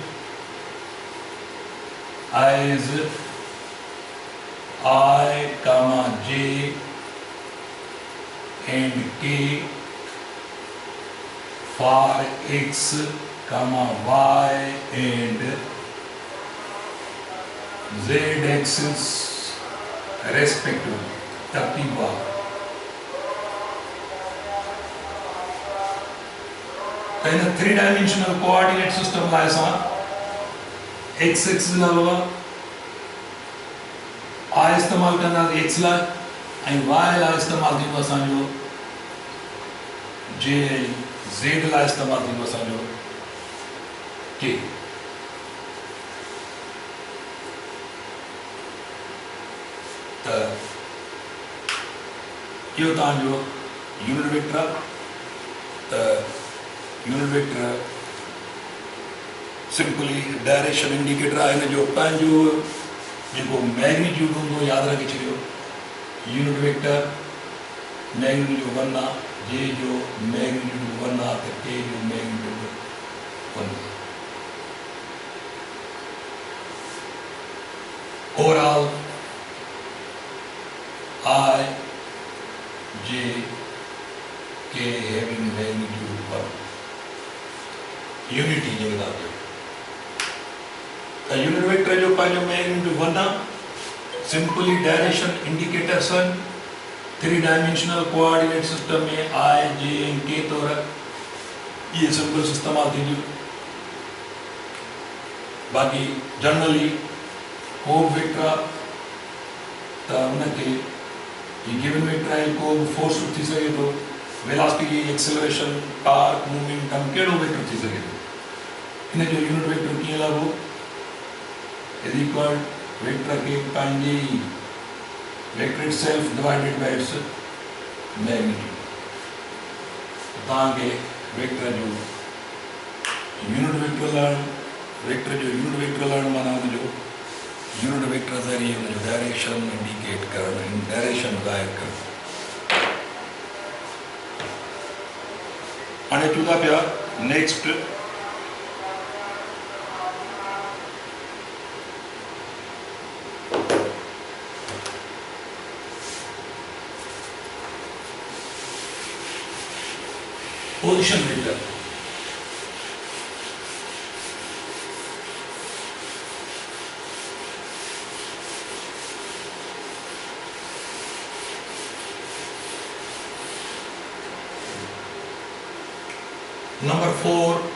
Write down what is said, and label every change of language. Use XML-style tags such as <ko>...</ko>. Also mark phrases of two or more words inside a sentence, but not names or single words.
<en>as I, j and k for x, y and z axis respectively.</en> <sd>तरतीबवार इन 3</sd> <en>dimensional coordinate system</en> <sd>लाइ असां</sd> <en>x axis</en> <sd>लाइ आई इस्तेमालु कंदासीं एक्स लाइ, ऐं वाई लाइ इस्तेमालु थींदो असांजो जे, ज़ेड लाइ इस्तेमालु थींदो असांजो के। त इहो तव्हांजो</sd> <en>unit vector</en> <sd>आहे। त</sd> <en>unit vector simply direction indicator</en> <sd>आहे, हिन जो पंहिंजो जेको मैग्नीट्यूड हूंदो यादि रखी छॾियो।</sd> <en>unit vector magnitude</en> <sd>1 आहे, जे जो मैग्नीट्यूड 1 आहे, त के जो मैग्नीट्यूड 1 आहे।</sd> <en>ओवरऑल I, J, K having magnitude 1, unity जे बता दो। unit vector</en> <sd>जो पंहिंजो मैग्नीट्यूड 1 आहे।</sd> <en>simply direction indicators</en> <sd>3</sd> <en>dimensional coordinate system</en> <sd>में I, J ऐं K तौर ये सिंबल्स इस्तेमालु थींदियूं। बाक़ी जनरली को बि वेक्टर आहे त उनखे ये</sd> <en>given vector</en> <sd>है, को फोर्स थी सके तो</sd> <en>velocity, acceleration, torque, momentum</en> <sd>केड़ो वेक्टर थी सके तो इन जो</sd> <en>unit vector</en> <sd>कीअं लॻो</sd> <en>is equal vector</en> <sd>के पंहिंजे</sd> <en>vector itself divided by its magnitude.</en> <sd>तांगे वेक्टर जो</sd> <en>unit vector</en> <sd>लाइन वेक्टर जो</sd> <en>unit vector</en> <sd>लाइन माना जो</sd> <en>unit vector</en> <sd>ज़रिए उन</sd> <en>direction indicate</en> <sd>करण डायरेक्शन ज़ाहिर करण हाणे चूंदा पिया नेक्स्ट</sd> <en>position vector</en> <sd>नंबर 4</sd>